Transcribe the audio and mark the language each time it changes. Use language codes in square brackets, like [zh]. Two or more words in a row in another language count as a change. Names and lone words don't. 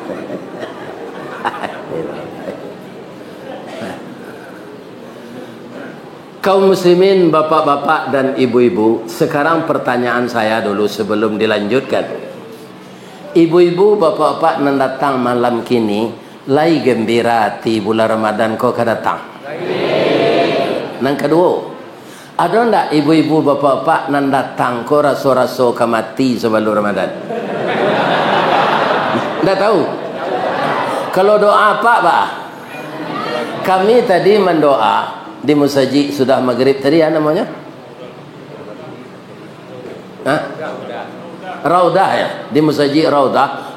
[id] Kaum muslimin, bapak-bapak dan ibu-ibu, sekarang pertanyaan saya dulu sebelum dilanjutkan. [min] Ibu-ibu, bapak-bapak nan datang malam kini, lai gembira ti bulan Ramadan kau akan datang. Nang kedua, ada ndak ibu-ibu bapak-bapak nan datang kau raso-raso kamati sebelum Ramadan? [id] Ndak tahu. Kalau doa apa Pak? Kami tadi mendoa di masjid sudah maghrib tadi ya namanya? Raudah ya, di masjid Raudah.